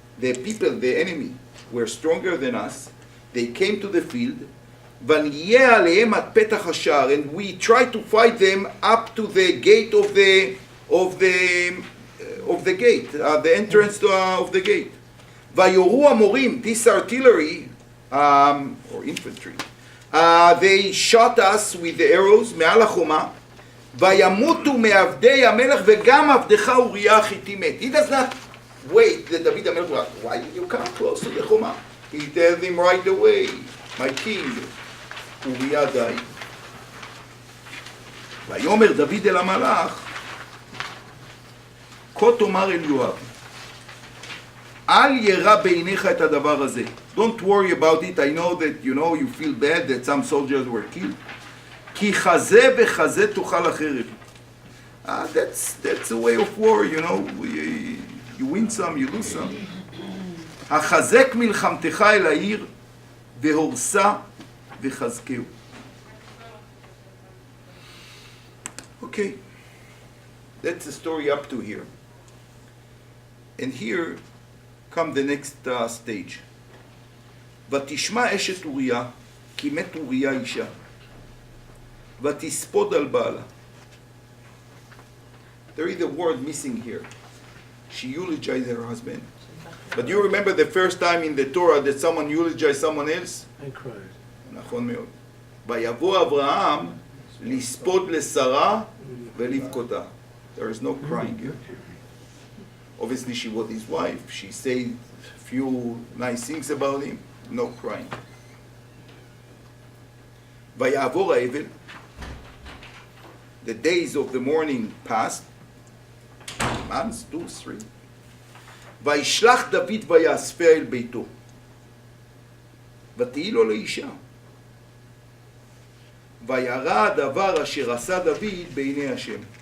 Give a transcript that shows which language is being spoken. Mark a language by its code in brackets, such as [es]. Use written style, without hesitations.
[en] The people, the enemy, were stronger than us. They came to the field. [he] ונהיה עליהם עד פתח השער, [en] and we tried to fight them up to the gate of the gate, the entrance of the gate. [he] ויורו המורים, [en] this artillery, or infantry, they shot us with the arrows [he] מעל החומה, וימותו מעבדי המלך וגם עבדך אוריה החיתי מת. [en] He does not wait that David המלך, why did you come close to the חומה? He tells him right away, my king, אוריה died. [he] ויאמר דוד אל המלאך, כה תאמר אל יואב, אל ירא בעיניך את הדבר הזה. [en] Don't worry about it. I know that you feel bad that some soldiers were killed. [he] כי חזה בחזה תאכל החרב. [en] That's a way of war, you win some, you lose some. [he] החזק מלחמתך אל העיר והורסה וחזקהו. [en] Okay, that's the story up to here. And here come the next stage. [he] ותשמע אשת אוריה, כי מת אוריה אישה, ותספוד על בעלה. [en] There is a word missing here. She eulogized her husband. But you remember the first time in the Torah that someone eulogized someone else? I cried. [he] נכון מאוד. ויבוא אברהם לספוד לשרה ולבכותה. [en] There is no crying here. Obviously she was his wife. She said a few nice things about him. No crying. [he] ויעבור האבל. [en] The days of the mourning passed. Months, 2, 3. [he] וישלח דוד ויאספה אל ביתו. ותהי לו לאישה. וירא הדבר אשר עשה דוד בעיני השם.